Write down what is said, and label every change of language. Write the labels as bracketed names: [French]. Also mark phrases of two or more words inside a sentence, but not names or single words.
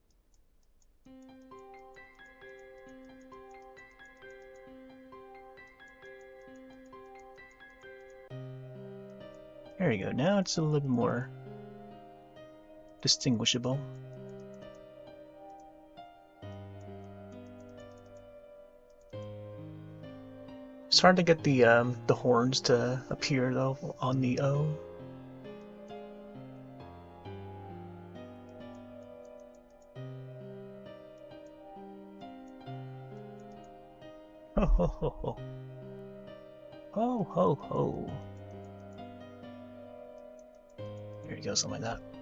[English] There you go. Now it's a little bit more distinguishable. It's hard to get the horns to appear though on the O. Ho ho ho ho. Ho ho ho. There you go, something like that.